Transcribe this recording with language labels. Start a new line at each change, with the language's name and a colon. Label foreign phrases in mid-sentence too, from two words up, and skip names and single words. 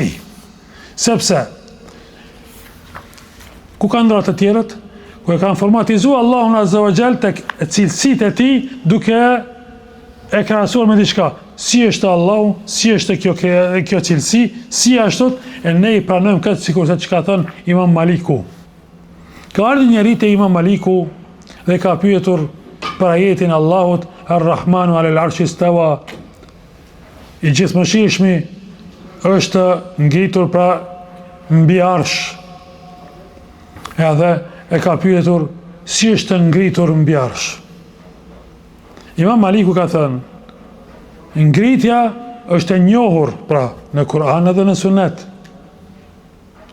Albanian: Sepse ku kanë ndra të tjerët, ku e kanë formatizuar Allahun
Arabic: عز وجل
Albanian: tek cilësitë e tij, duke e krahasuar me diçka. Si është Allahu, si është kjo cilësi, si ashtu, e ne i pranojmë këtë sikur se çka thon Imam Maliku. Ka ardhur njëri te Imam Maliku dhe ka pyetur për ajetin Allahut
Arabic: الرحمن على العرش استوى,
Albanian: i gjithëmshirshmi është ngritur pra mbi arsh. Edhe e ka pyetur si është ngritur mbi arsh. Imam Maliku ka thënë, ngritja është e njohur pra në Kur'an edhe në Sunet.